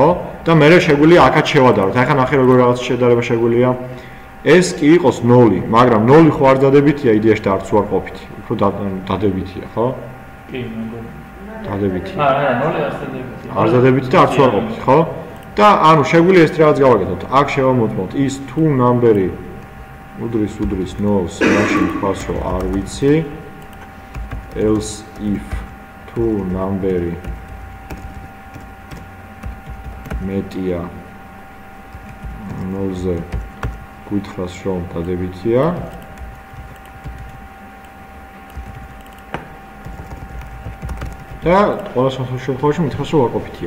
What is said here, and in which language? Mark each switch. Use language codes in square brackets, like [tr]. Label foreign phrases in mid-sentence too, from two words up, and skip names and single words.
[ka] და მე შეგვიძლია აქაც შევადაროთ. ახლა ნახე როგორ რაღაც შედარება შეგვიძლია. ეს კი იყოს 0, მაგრამ 0 ხო არ დადებითია იდეაში და არც უარყოფითი. უფრო დადებითია, ხო? კი, მეგობრებო. დადებითი. არა, 0 არ დადებითი. არ დადებითი და არც უარყოფითი, ხო? და ანუ შეგვიძლია ეს რაღაც გავაკეთოთ. აქ შევამოწმოთ [en] is to number-ი [ka] უდრის 0-ს, მაშინ თქვას რომ არ ვიცი. [en] else if to number-ი [ka] მეტია 0-ზე გითხრას რომ დადებითია და ყველა შემთხვევაში მითხრას რომ ვარყოფითია.